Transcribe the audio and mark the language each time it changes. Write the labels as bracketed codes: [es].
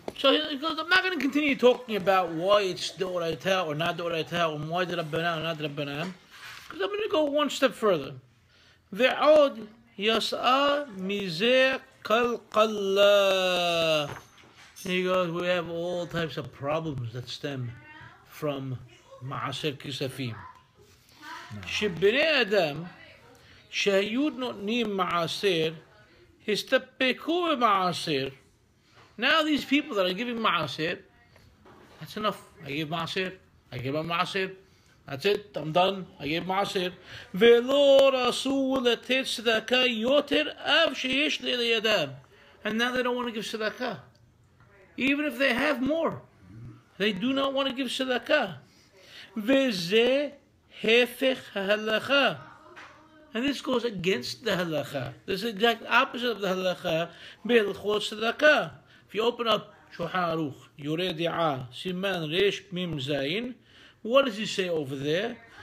[en] So he goes, I'm not going to continue talking about why it's Doraita or not Doraita, or why the Rabbanan or not the Rabbanan. Because I'm going to go one step further. [he] Ve'od yas'a mizeh kalqallah. [en] He goes, we have all types of problems that stem from Ma'aser Kesafim. [he] שבני אדם שהיו נותנים מעשר הסתפקו במעשר. [en] Now these people that are giving ma'aser, that's enough. I gave ma'aser. I gave a ma'aser. That's it. I'm done. I gave ma'aser. [he] ולא רצו לתת צדקה יותר אף שיש לידם. [en] And now they don't want to give tzedakah. Even if they have more, they do not want to give tzedakah. [he] וזה הפך ההלכה. [en] And this goes against the halacha. This is the exact opposite of the halacha. [he] Be'ilchot tzedakah. [en] If you open up Shulchan Aruch, Yoreh De'ah, Siman Resh Mim Zayin, what does he say over there?